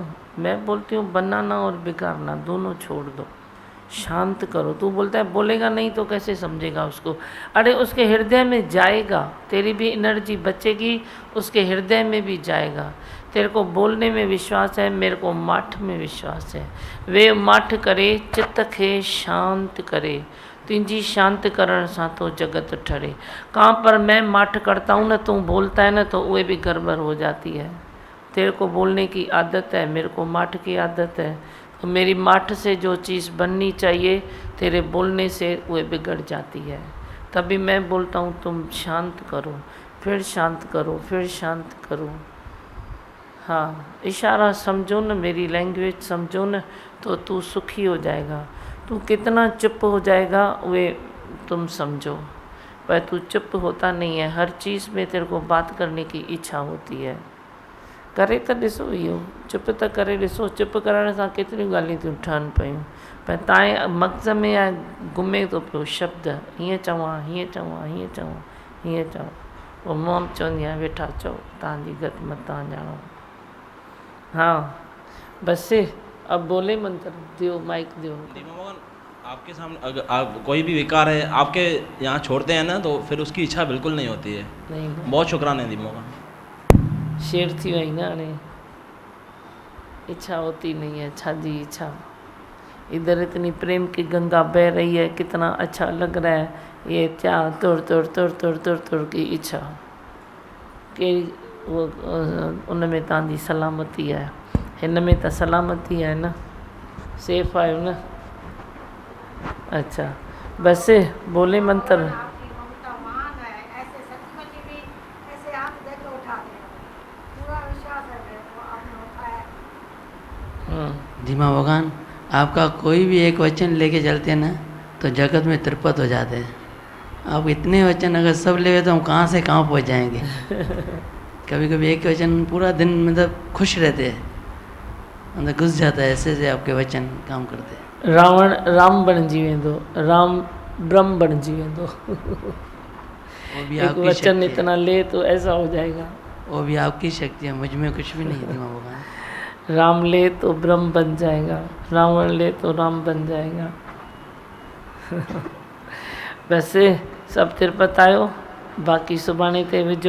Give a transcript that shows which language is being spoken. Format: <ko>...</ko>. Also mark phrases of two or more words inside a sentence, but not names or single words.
<hi>मैं बोलती हूँ बनाना और बिगाड़ना दोनों छोड़ दो, शांत करो। तू बोलता है बोलेगा नहीं तो कैसे समझेगा उसको? अरे उसके हृदय में जाएगा, तेरी भी एनर्जी बचेगी, उसके हृदय में भी जाएगा। तेरे को बोलने में विश्वास है, मेरे को माठ में विश्वास है।</hi> <sd>वे माठ करे चित्त खे शांत करे, तुझी शांत करण सां तो जगत ठरे।</sd> <hi>कहाँ पर मैं माठ करता हूँ ना, तू बोलता है ना, तो वो भी गड़बड़ हो जाती है। तेरे को बोलने की आदत है, मेरे को माठ की आदत है, तो मेरी माठ से जो चीज़ बननी चाहिए तेरे बोलने से वो बिगड़ जाती है। तभी मैं बोलता हूँ तुम शांत करो, फिर शांत करो, फिर शांत करो। हाँ, इशारा समझो न, मेरी लैंग्वेज समझो न, तो तू सुखी हो जाएगा। तू कितना चुप हो जाएगा वे तुम समझो, पर तू चुप होता नहीं है। हर चीज़ में तेरे को बात करने की इच्छा होती है।</hi> <sd>करे तो ॾिसो इहो, चुप त करे ॾिसो। चुप करण सां केतिरियूं ॻाल्हियूं थियूं ठहनि पियूं, पर तव्हांजे मग़ज़ में आहे घुमे थो पियो शब्द, हीअं चवां, हीअं चवां, हीअं चवां, हीअं चवां। पोइ मां चवंदी आहियां वेठा चओ, तव्हांजी गत मतां ॼाणो।</sd> <hi>हाँ बस, अब बोले मंत्र दियो, माइक दियो। आपके सामने अगर आप कोई भी विकार है आपके यहाँ छोड़ते हैं ना, तो फिर उसकी इच्छा बिल्कुल नहीं होती है। नहीं, बहुत शुक्राना है दीमो का।</hi> <sd>शेर थी वही ना,</sd> <hi>हाणे इच्छा होती नहीं है। अच्छा जी इच्छा, इधर इतनी प्रेम की गंगा बह रही है, कितना अच्छा लग रहा है। ये क्या तुर तुर तुर तुर तुर तुर की इच्छा के वो उनमें</hi> <sd>तव्हांजी सलामती है, हिन में त सलामती है न, सेफ आहियो न।</sd> <hi>अच्छा बस बोले मंत्र। धीमा भगवान, आपका कोई भी एक वचन लेके चलते हैं ना, तो जगत में तिरपत हो जाते हैं। आप इतने वचन अगर सब ले तो हम कहाँ से कहाँ पहुँच जाएंगे। कभी कभी एक वचन पूरा दिन मतलब खुश रहते हैं, अंदर घुस जाता है, ऐसे से आपके वचन काम करते हैं।</hi> <sd>रावण राम बणिजी वेंदो, राम ब्रह्म बणिजी वेंदो।</sd> <hi>एक वचन इतना ले तो ऐसा हो जाएगा। वो भी आपकी शक्ति है, मुझ में कुछ भी नहीं है। धीमा भगवान, राम ले तो ब्रह्म बन जाएगा, रावण ले तो राम बन जाएगा।</hi> <sd>वैसे सब तिरपत आयो, बाकी सुबाने ते विझो।</sd>